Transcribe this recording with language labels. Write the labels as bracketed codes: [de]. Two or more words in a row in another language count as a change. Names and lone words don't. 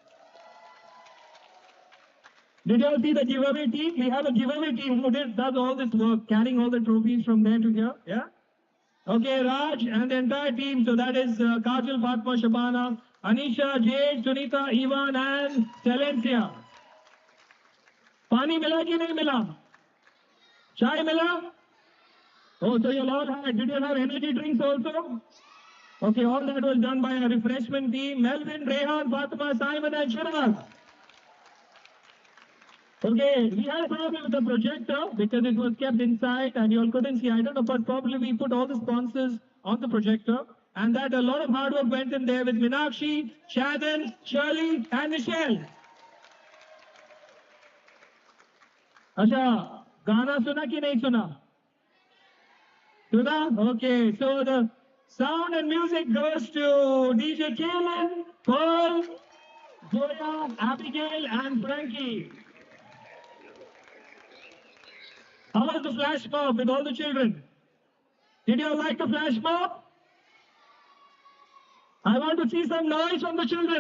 [en] Did you all see the giveaway team? We have a giveaway team who does all this work, carrying all the trophies from there to here. Yeah? Okay, Raj and the entire team. So that is Kajal, Fatma, Shabana, Anisha, Jade, Sunita, Ivan and Celencia. [hi] पानी मिला कि नहीं मिला? चाय मिला? [en] Oh, so you all had. Did you have energy drinks also? Okay, all that was done by a refreshment team. Melvin, Rehan, Fatima, Simon and Shirag. Okay, we had a problem with the projector because it was kept inside and you all couldn't see. I don't know, but probably we put all the sponsors on the projector and that a lot of hard work went in there with Meenakshi, Shadan, Shirley and Michelle. [hi] अच्छा गाना सुना कि नहीं सुना सुना [en] okay so the sound and music goes to DJ Kaelin, Paul, Zoya, Abigail and Frankie. How was the flash mob with all the children? Did you all like the flash mob? I want to see some noise from the children.